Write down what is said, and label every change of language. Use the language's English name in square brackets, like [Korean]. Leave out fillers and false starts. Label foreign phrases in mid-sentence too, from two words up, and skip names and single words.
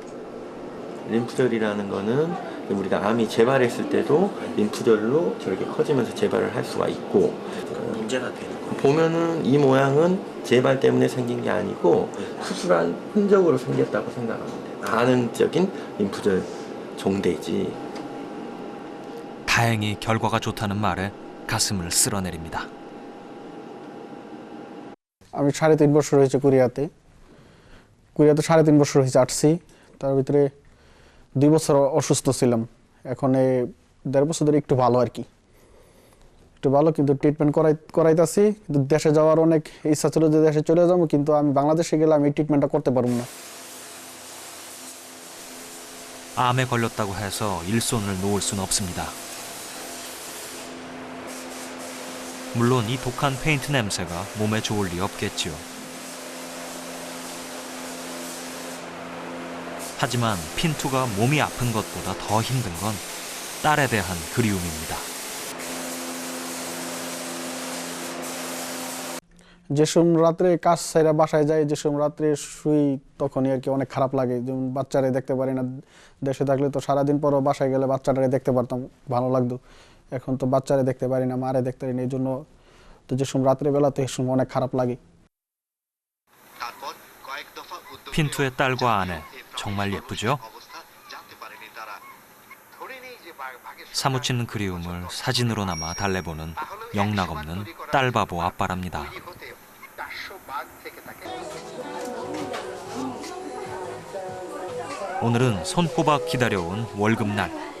[Korean] 림프절이라는 거는 우리가 암이 재발했을 때도 림프절로 저렇게 커지면서 재발을 할 수가 있고, 문제가 되는 거예요. 보면은 이 모양은 재발 때문에 생긴 게 아니고 수술한 흔적으로 생겼다고 생각하면 돼요. 가능적인 림프절 종대지. 다행히 결과가 좋다는 말에 가슴을 쓸어내립니다. [Bangla] আমি 3.5 বছর হয়েছে কোরিয়াতে 3.5 বছর হয়েছে আসছি। তার ভিতরে 2 বছর অসুস্থ ছিলাম। এখন 1.5 বছর ধরে একটু ভালো আর কি, একটু ভালো, কিন্তু ট্রিটমেন্ট করাইতাছি। কিন্তু দেশে যাওয়ার অনেক ইচ্ছা ছিল যে দেশে চলে যাবো, কিন্তু আমি বাংলাদেশে গেলে আমি এই ট্রিটমেন্টটা করতে পারবো না। [Korean] 암에 걸렸다고 해서 일손을 놓을 수는 없습니다. 물론 이 독한 페인트 냄새가 몸에 좋을 리 없겠지요. 하지만 핀투가 몸이 아픈 것보다 더 힘든 건 딸에 대한 그리움입니다. [Bangla] যে সময় রাত্রে কাজ ছাইরা বাসায় যাই, যে সময় রাত্রে শুই, তখনই আর কি অনেক খারাপ লাগে। যেমন বাচ্চারে দেখতে পারি না, দেশে থাকলে তো সারাদিন পরও বাসায় গেলে বাচ্চাটারে দেখতে পারতাম, ভালো লাগতো। এখন তো বাচ্চারে দেখতে পারি না, মারে দেখতে পারি না, এই জন্য তো যে সময় রাত্রেবেলা তো এই সময় অনেক খারাপ লাগে। [Korean] 핀투의 딸과 아내 정말 예쁘죠? 사무치는 그리움을 사진으로나마 달래보는 영락없는 딸바보 아빠랍니다. 오늘은 손꼽아 기다려온 월급날.